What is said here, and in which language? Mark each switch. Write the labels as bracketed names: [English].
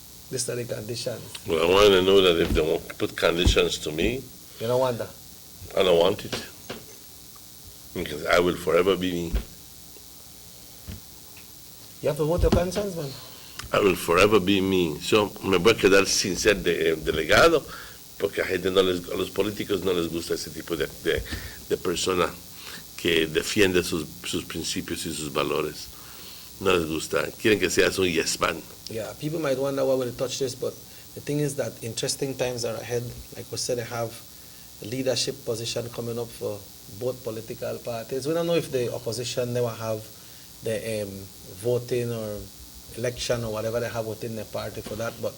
[English] These are the conditions. Well, I want to know that if they won't put conditions to me, You don't want that. I don't want it. Because I will forever be me. You have to vote your conscience, man. I will forever be me. [Spanish] So, me voy a quedar sin ser delegado, porque a gente no les, a los políticos no les gusta ese tipo de persona que defiende sus principios y sus valores. No les gusta. Quieren que seas un yes man. [English] Yeah, people might wonder why would they touch this, but the thing is that interesting times are ahead. Like we said, they have a leadership position coming up for both political parties. We don't know if the opposition never have the voting or election or whatever they have within their party for that, but